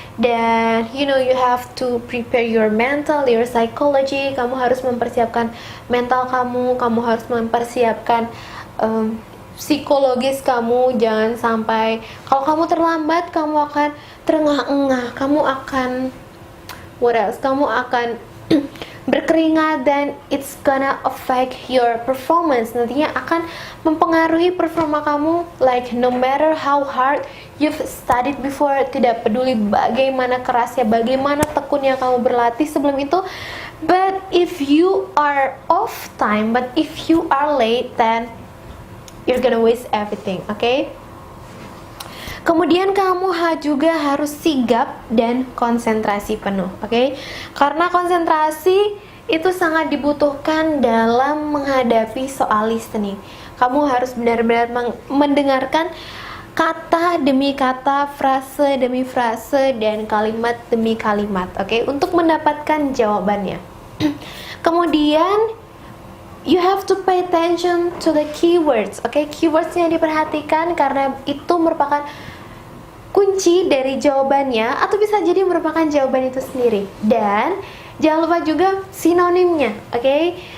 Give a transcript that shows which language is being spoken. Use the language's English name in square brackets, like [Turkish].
[English] Dan you have to prepare your mental, your psychology. [Indonesian] Kamu harus mempersiapkan mental kamu harus mempersiapkan psikologis kamu. Jangan sampai kalau kamu terlambat, kamu akan terengah-engah, kamu akan kamu akan berkeringat, dan it's gonna affect your performance. Nantinya akan mempengaruhi performa kamu. [English] Like no matter how hard you've studied before, tidak peduli bagaimana kerasnya, bagaimana tekunnya kamu berlatih sebelum itu, but if you are off time, but if you are late, then you're gonna waste everything. Okay? [Indonesian] Kemudian kamu juga harus sigap dan konsentrasi penuh, oke? Karena konsentrasi itu sangat dibutuhkan dalam menghadapi soal listening. Kamu harus benar-benar mendengarkan kata demi kata, frase demi frase, dan kalimat demi kalimat, oke? Untuk mendapatkan jawabannya. [English] Kemudian you have to pay attention to the keywords, oke? [Indonesian] Keywordsnya diperhatikan karena itu merupakan kunci dari jawabannya, atau bisa jadi merupakan jawaban itu sendiri. Dan jangan lupa juga sinonimnya, oke?